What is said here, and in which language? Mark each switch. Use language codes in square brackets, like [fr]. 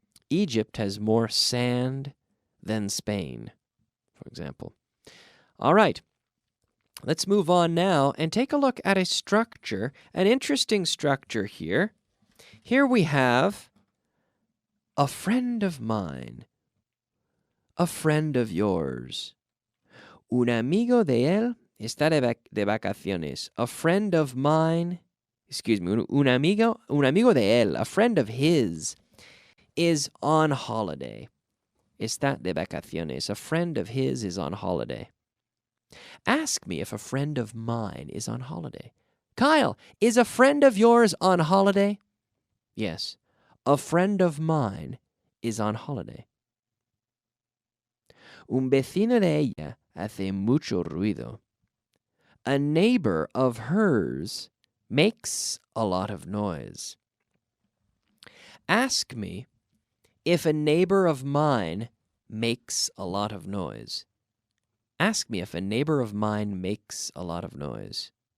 [en] Egypt has more sand than Spain, for example. All right. Let's move on now and take a look at a structure, an interesting structure here. Here we have a friend of mine, a friend of yours. [es] Un amigo de él está de vacaciones. [en] A friend of mine, [es] un amigo de él, [en] a friend of his, is on holiday. [es] Está de vacaciones. [en] A friend of his is on holiday. Ask me if a friend of mine is on holiday. Kyle, is a friend of yours on holiday? Yes, a friend of mine is on holiday. [es] Un vecino de ella hace mucho ruido. [en] a neighbor of hers makes a lot of noise. Ask me if a neighbor of mine makes a lot of noise. Ask me if a neighbor of mine makes a lot of noise.